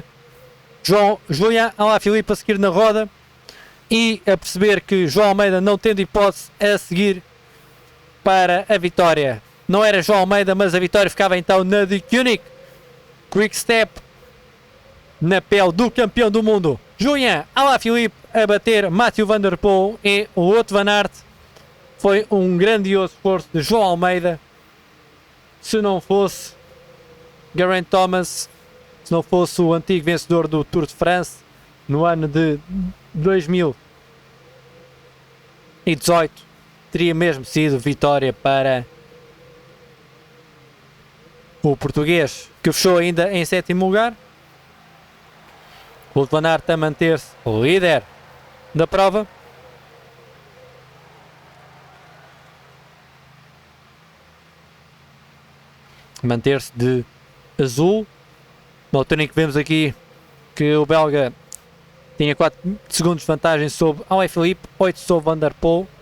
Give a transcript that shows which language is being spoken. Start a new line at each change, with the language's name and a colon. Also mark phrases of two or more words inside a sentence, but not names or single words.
Portuguese: Julian Alaphilippe a seguir na roda, e a perceber que João Almeida, não tendo hipótese, a seguir para a vitória. Não era João Almeida, mas a vitória ficava então na de Koenig. Quick Step na pele do campeão do mundo Julian Alaphilippe a bater Mathieu Van Der Poel e o Wout van Aert. Foi um grandioso esforço de João Almeida. Se não fosse Geraint Thomas, se não fosse o antigo vencedor do Tour de France no ano de 2018, teria mesmo sido vitória para o português, que fechou ainda em sétimo lugar. Wout van Aert a manter-se líder da prova. Manter-se de azul. Na altura em que vemos aqui que o belga tinha 4 segundos de vantagem sobre Alaphilippe, 8 sobre Van der Poel.